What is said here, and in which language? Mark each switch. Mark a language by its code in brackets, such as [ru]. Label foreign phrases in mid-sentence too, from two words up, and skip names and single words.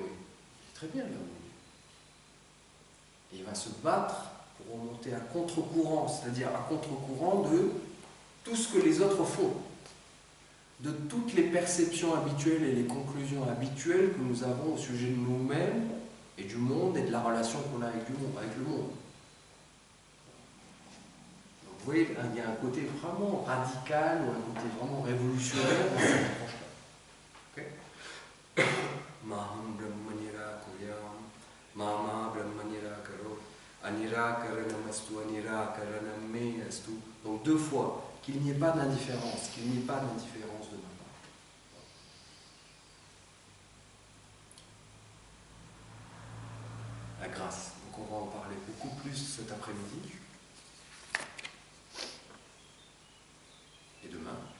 [fr] C'est très bien là où il est. Et il va se battre pour remonter à contre-courant, c'est-à-dire à contre-courant de tout ce que les autres font, de toutes les perceptions habituelles et les conclusions habituelles que nous avons au sujet de nous-mêmes et du monde et de la relation qu'on a avec le monde. Donc, vous voyez, il y a un côté vraiment radical ou un côté vraiment révolutionnaire dans cette approche-là. Okay? [sa] माहं ब्रह्म निराकुर्यां, मा मा ब्रह्म निराकरोत्, अनिराकरणमस्तु, अनिराकरणं मे अस्तु. [fr] Donc 2 fois. Qu'il n'y ait pas d'indifférence, qu'il n'y ait pas d'indifférence de ma part. La grâce. Donc on va en parler beaucoup plus cet après-midi. Et demain.